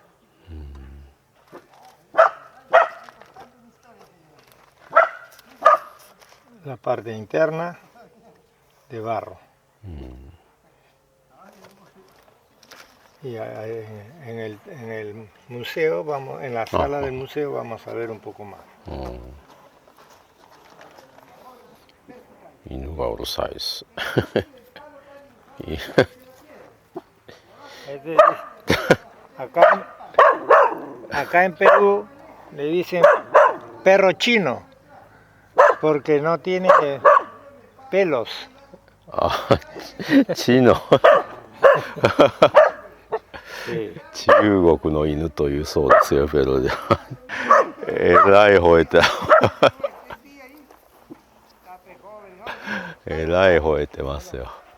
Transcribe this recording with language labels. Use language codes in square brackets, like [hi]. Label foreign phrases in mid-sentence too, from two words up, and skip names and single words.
[es] La parte interna de barro. Y en el museo, en la sala del museo vamos a ver un poco más. [ja] 犬がうるさいです。 [es] Acá en Perú le dicen perro chino, porque no tiene pelos. [ja] あ、チの [es] Sí. [ja] 中国の犬というそうですよ、ペロじゃ。えらい吠えて、えらい吠えてますよ。